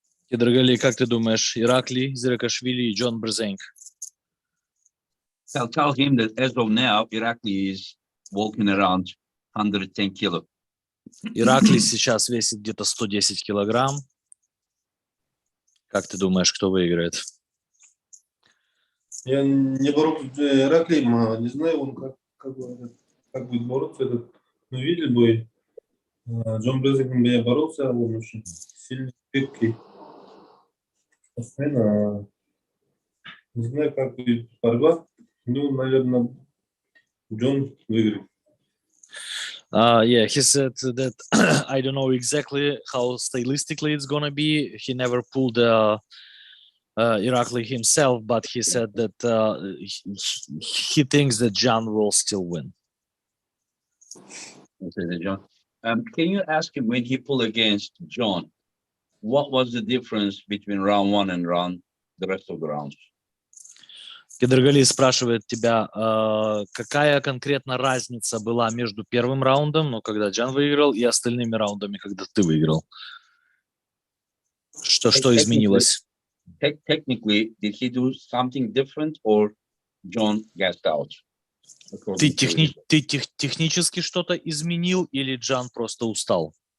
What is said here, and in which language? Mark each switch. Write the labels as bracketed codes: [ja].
[ru] Kydirgali, как ты думаешь, Иракли, Зиракашвили и Джон Брзенк? [en] Tell him that as of now, Irakli is walking around 110 kilo. [ru] Иракли сейчас весит где-то 110 килограмм. Как ты думаешь, кто выиграет? Я не боролся с Ираклием, не знаю, он как будет бороться. Ну, видели бой. Джон Брзенк я боролся, он очень сильный, крепкий. Постоянно. Не знаю, как будет борьба. Ну, наверное, Джон выиграет. [en] Yeah, he said that I don't know exactly how stylistically it's gonna be. He never pulled Irakli himself, but he said that he thinks that John will still win. Okay, John. Can you ask him when he pulled against John, what was the difference between round one and the rest of the rounds? [ru] Kydirgali спрашивает тебя, какая конкретно разница была между первым раундом, ну, когда Джан выиграл, и остальными раундами, когда ты выиграл? Что изменилось? [en] Technically, did he do something different or John gassed out? [ru] Ты технически что-то изменил или Джан просто устал?